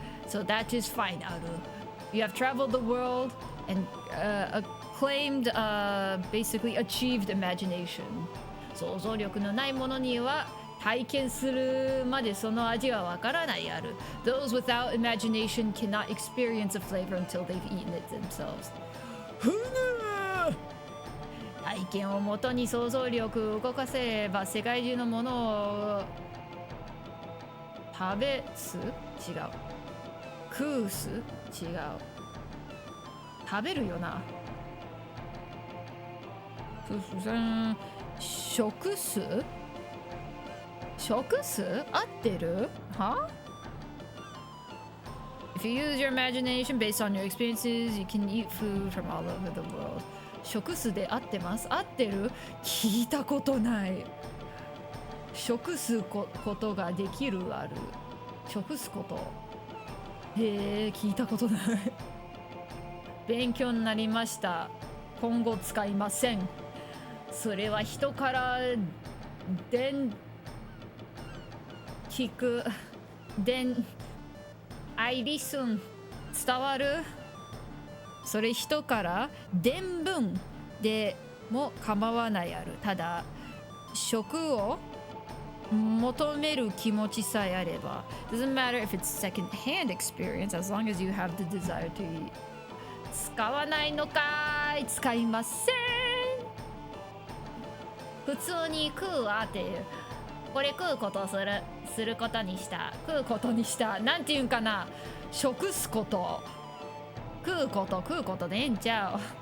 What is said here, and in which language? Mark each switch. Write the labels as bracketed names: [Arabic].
[English] So that is fine ある。 You have traveled the world and claimed, basically achieved imagination. [Japanese] 想像力のないものには体験するまでその味はわからないある。 [English] Those without imagination cannot experience a flavor until they've eaten it themselves. [Japanese] 体験をもとに想像力を動かせれば世界中のものを食べす？違う。食うす？違う。食べるよな。食す？食す？合ってる？は？ [English] If you use your imagination based on your experiences, you can eat food from all over the world. [Japanese] 食すで合ってます？合ってる？聞いたことない。食すことができるある。食すこと。へえ、聞いたことない。勉強になりました。今後使いません。それは人から聞く [English] I listen [Japanese] 伝わる。それ人から伝聞でも構わないある。ただ食を求める気持ちさえあれば [English] doesn't matter if it's second hand experience as long as you have the desire to eat [Japanese] 使わないのかい。使いません。普通に食うわっていう。これ食うことすることにした。食うことにした。なんていうんかな。食すこと。食うことでええんちゃう。